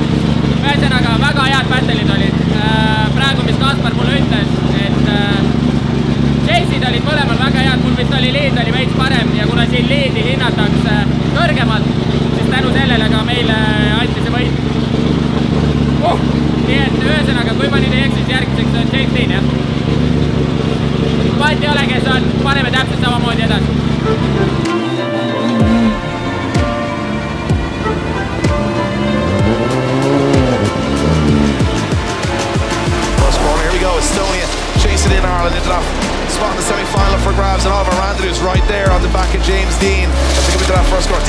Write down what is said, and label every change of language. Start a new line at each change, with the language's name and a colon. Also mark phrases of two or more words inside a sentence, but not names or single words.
Estonian: Ühesõnaga väga head battle'id olid. Praegu mis Kaspar mulle ütles, et Chase'id olid mõlemal väga head, mul vist oli liid oli veits parem ja kuna siin liidi hinnatakse kõrgemalt, siis tänu sellele ka meile anti see võit. Nii et ühesõnaga, kui ma nüüd ei eksis, järgmiseks on Chase teine, jah. Vahet ei ole, kes on, paneme täpselt samamoodi edasi.
English: First corner, here we go, Estonia chasing in Ireland into that spot in the semi-final for grabs, and Oliver Randallou's right there on the back of James Dean as they come into that first corner.